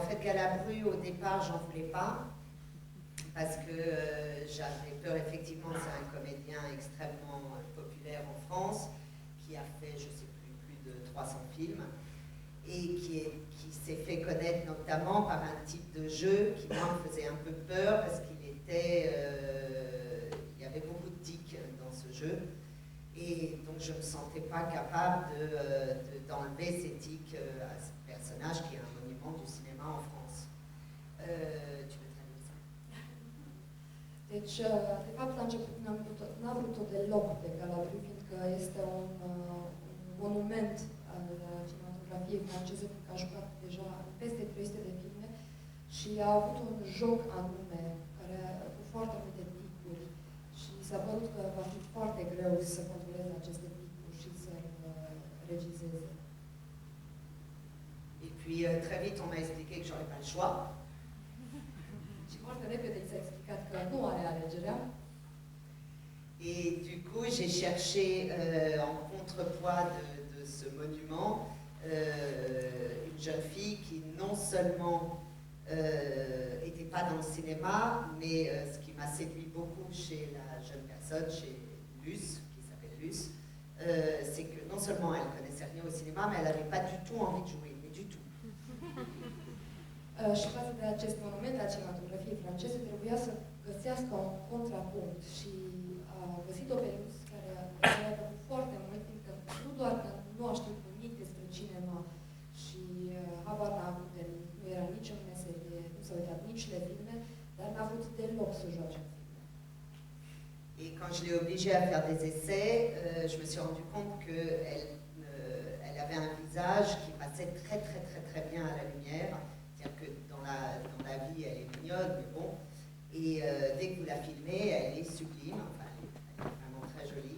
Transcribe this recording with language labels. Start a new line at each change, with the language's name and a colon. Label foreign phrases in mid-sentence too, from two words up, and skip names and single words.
French: Galabru, au départ, j'en voulais pas, parce que j'avais peur, effectivement, c'est un comédien extrêmement populaire en France, qui a fait, je ne sais plus de 300 films, et qui s'est fait connaître notamment par un type de jeu qui, moi, me faisait un peu peur, parce qu'il était... il y avait beaucoup de tics dans ce jeu, et donc je ne me sentais pas capable d'enlever ces tics à ce personnage qui est un monument du cinéma en France. Tu veux traduire ça?
Romanian: Deci, de fapt, la început n-a vrut-o deloc pe Galabru, fiindcă este un monument al cinematografiei franceze, pentru că a jucat deja în peste 300 de filme și a avut un joc anume, cu foarte multe ticuri și s-a părut că va fi foarte greu să controleze aceste ticuri și să-l regizeze.
French: Et puis très vite, on m'a expliqué que j'aurais pas le choix.
Romanian: Și foarte repede s-a explicat că nu are alegerea.
French: Et du coup, j'ai cherché en contrepoids de ce monument une jeune fille qui non seulement n'était pas dans le cinéma, mais ce qui m'a séduit beaucoup chez la jeune personne, chez Luce, qui s'appelle Luce, c'est que non seulement elle connaissait rien au cinéma, mais elle n'avait pas du tout envie de jouer, mais du tout.
Romanian: Și față de acest monument al cinematografiei franceze, trebuia să găsească un contrapunct și a găsit-o pe Luz, care a plăcut foarte mult, fiindcă nu doar că nu a știut nimic despre cinema și habar n-a avut de nimic, nu era nici în meserie, nu s-a uitat nici la filme, dar n-a vrut deloc să joace în filme.
French: Et quand je l'ai obligée à faire des essais, je me suis rendu compte qu'elle elle avait un visage qui passait très bien à la lumière. C'est-à-dire que dans la vie, elle est mignonne, mais bon. Et dès que vous la filmez, elle est sublime, enfin, elle est vraiment très jolie.